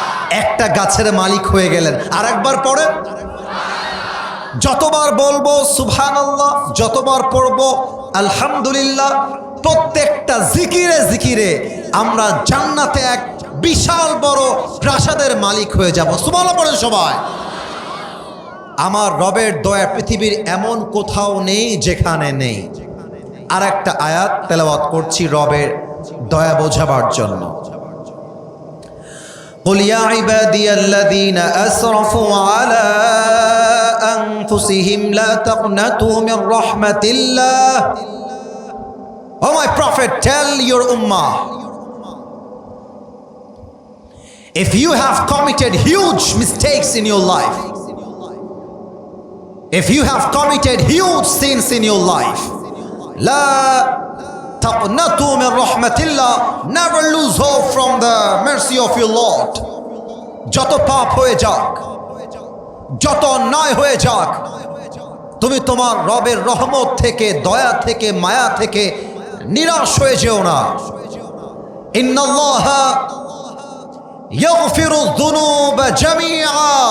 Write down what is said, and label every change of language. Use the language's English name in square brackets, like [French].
[Bangla] একটা গাছের মালিক হয়ে গেলেন। আর একবার পড়েন। যতবার বলবো সুবহানাল্লাহ, যতবার পড়বো আলহামদুলিল্লাহ, প্রত্যেকটা জিকিরে জিকিরে আমরা জান্নাতে এক বিশাল বড় প্রাসাদের মালিক হয়ে যাব। সুবহানাল্লাহ পড়েন সবাই। আমার রবের দয়া পৃথিবীর এমন কোথাও নেই যেখানে নেই। আর একটা আয়াত তেলাওয়াত করছি রবের দয়া বোঝাবার জন্য। [Arabic] قل يا عبادي الذين أسرفوا على أنفسهم لا تقنطوا من رحمة الله. [English] Oh my prophet, tell your ummah, if you have committed huge mistakes in your life, if you have committed huge sins in your life, [Arabic] la taqnatu min rahmatillah, [English] never lose hope from the mercy of your Lord. [Bangla] যত পাপ হয়ে যাক, যত অন্যায় হয়ে যাক, তুমি তোমার রবের রহমত থেকে, দয়া থেকে, মায়া থেকে নিরাশ হয়ে যেও না। [Arabic] ইন্নাল্লাহা ইয়াগফিরু যুনুবা জামিআ।